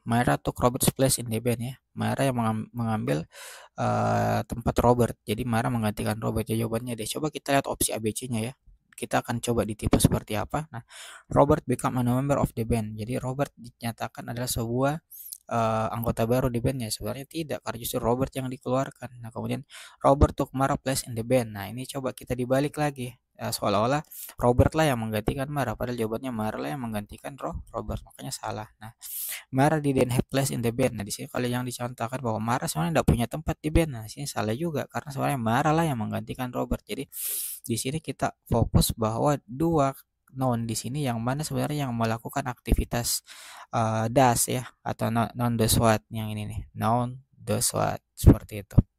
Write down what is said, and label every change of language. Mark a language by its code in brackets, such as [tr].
[en] Mara took Robert's place in the band ya. [id] Mara yang mengambil tempat Robert. Jadi Mara menggantikan Robert. Ya, jawabannya D. Coba kita lihat opsi ABC-nya ya. Kita akan coba ditipu seperti apa. [en] Nah, Robert become a member of the band. [id] Jadi Robert dinyatakan adalah sebuah anggota baru di bandnya. Sebenarnya tidak, karena justru Robert yang dikeluarkan. Nah, kemudian [en] Robert took Mara place in the band. [id] Nah, ini coba kita dibalik lagi. Seolah-olah Robert lah yang menggantikan Mara, padahal jawabannya Mara lah yang menggantikan Robert, makanya salah. Nah, [en] Mara didn't have place in the band. [id] Nah, di sini kalau yang dicontohkan bahwa Mara sebenarnya tidak punya tempat di band. Nah, di sini salah juga karena sebenarnya Mara lah yang menggantikan Robert. Jadi di sini kita fokus bahwa dua noun di sini yang mana sebenarnya yang melakukan aktivitas does ya atau [en] noun does what, [id] yang ini nih, noun does what, seperti itu.